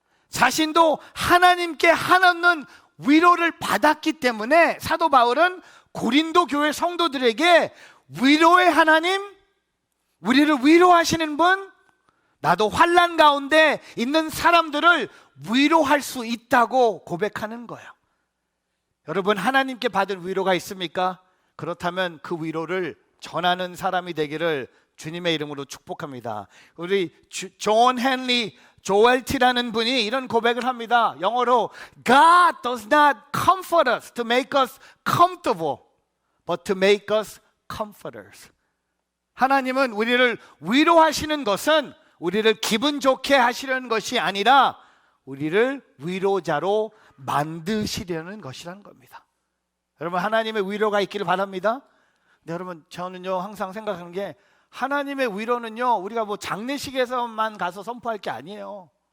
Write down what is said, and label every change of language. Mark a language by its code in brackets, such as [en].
[ko] 자신도 하나님께 한없는 위로를 받았기 때문에 사도 바울은 고린도 교회 성도들에게 위로의 하나님, 우리를 위로하시는 분, 나도 환난 가운데 있는 사람들을 위로할 수 있다고 고백하는 거예요. 여러분, 하나님께 받은 위로가 있습니까? 그렇다면 그 위로를 전하는 사람이 되기를 주님의 이름으로 축복합니다. 우리 존 헨리 조엘티라는 분이 이런 고백을 합니다. 영어로 [en] God does not comfort us to make us comfortable, but to make us comforters. [ko] 하나님은 우리를 위로하시는 것은 우리를 기분 좋게 하시려는 것이 아니라 우리를 위로자로 만드시려는 것이라는 겁니다. 여러분, 하나님의 위로가 있기를 바랍니다. 근데 여러분, 저는요 항상 생각하는 게 하나님의 위로는요 우리가 뭐 장례식에서만 가서 선포할 게 아니에요.